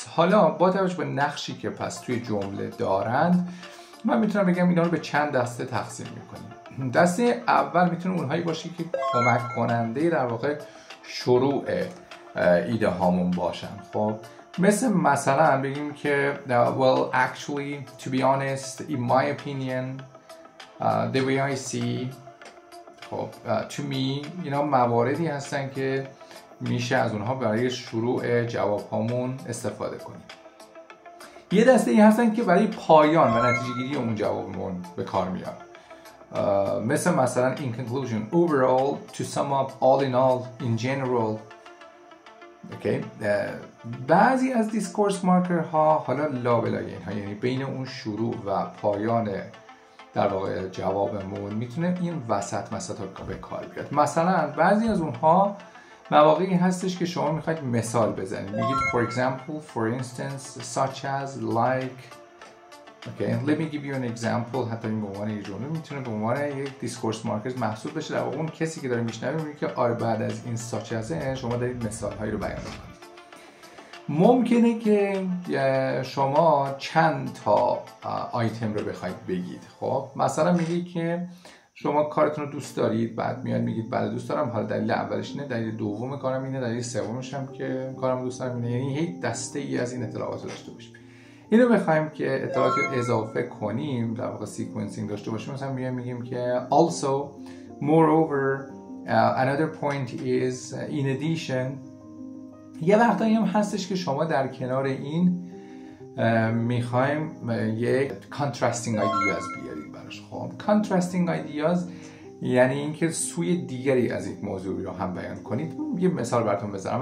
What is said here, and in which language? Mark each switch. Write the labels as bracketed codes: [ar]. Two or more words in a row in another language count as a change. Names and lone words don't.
[fa] حالا با توجه به نقشی که پس توی جمله دارند، من میتونم بگم اینا رو به چند دسته تقسیم میکنیم. دسته اول میتونه اونهایی باشه که کمک کننده در واقع شروع ایده هامون باشن. خب مثلا بگیم که [en] well actually to be honest in my opinion the way I see، خب to me، [fa] اینا مواردی هستن که میشه از اونها برای شروع جواب هامون استفاده کنیم. یه دسته ای هستن که برای پایان و نتیجه گیری اون جوابمون به کار میان، مثلا [en] in conclusion, overall, to sum up, all in all, in general. [fa] اوکی. بعضی از [en] discourse marker [fa] ها حالا لابلای اینها، یعنی بین اون شروع و پایان در واقع جوابمون میتونه این وسط ها به کار بیاد. مثلا بعضی از اونها مواقعی هستش که شما میخواید مثال بزنید، میگید [en] for example, for instance, such as, like. Okay, let me give you an example. [fa] حتی این به عنوان یک جمله میتونه به عنوان یک [en] discourse marker [fa] محسوب بشه. در واقع اون کسی که داره میشنوه میگه که آره بعد از این [en] such as [fa] شما دارید مثال هایی رو بیان میکنید. ممکنه که شما چند تا آیتم رو بخواید بگید. خب مثلا میگید که شما کارتون رو دوست دارید، بعد میاد میگید بله دوست دارم، حالا دلیل اولش اینه، دلیل دوم کارم اینه، دلیل سومش هم که کارم دوست دارم اینه. یعنی یک دسته ای از این اطلاعات رو داشته باشیم. اینو بخوایم که اطلاعات رو اضافه کنیم، در واقع سیکونسینگ داشته باشیم، مثلا میگیم که [en] also, moreover, another point is, in addition. [fa] یه وقتایی هم هستش که شما در کنار این میخوایم یک [en] contrasting ideas [fa] بیاریم براش. خب [en] contrasting ideas [fa] یعنی اینکه سوی دیگری از یک موضوعی رو هم بیان کنید. یه مثال براتون بزنم.